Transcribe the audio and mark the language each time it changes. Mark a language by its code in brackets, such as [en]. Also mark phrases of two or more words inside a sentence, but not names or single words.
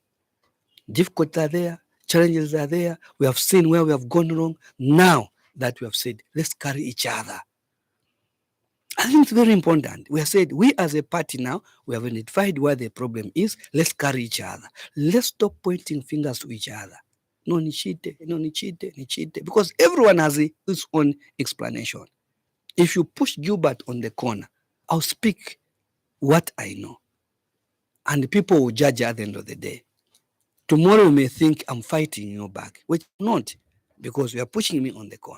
[en] Difficulties are there, challenges are there. We have seen where we have gone wrong. Now that we have said, let's carry each other. I think it's very important. We have said, we as a party now, we have identified where the problem is. Let's carry each other. Let's stop pointing fingers to each other. [bem] No, nichite, no, nichite, nichite. [en] Because everyone has his own explanation. If you push Gilbert on the corner, I'll speak what I know. And people will judge at the end of the day. Tomorrow you may think I'm fighting your back, which I'm not, because you are pushing me on the corner.